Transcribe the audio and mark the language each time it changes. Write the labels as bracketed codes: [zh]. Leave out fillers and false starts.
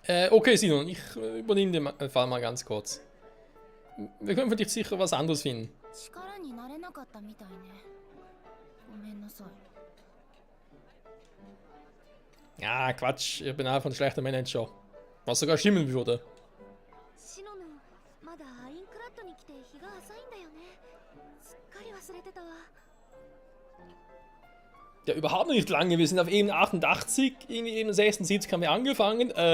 [de] Okay, Sinon, ich übernehme den Fall mal ganz kurz. Wir können für dich sicher was anderes finden. [ja] 力になれなかったみたいね。ごめんなさい。 [de] Ja, Quatsch, ich bin einfach ein schlechter Manager. Was sogar stimmen würde. [ja] シノノ、まだアインクラッドに来て日が浅いんだよね。すっかり忘れてたわ。 [de] Ja, überhaupt nicht lange. Wir sind auf Ebene 88, irgendwie Ebene 76 haben wir angefangen.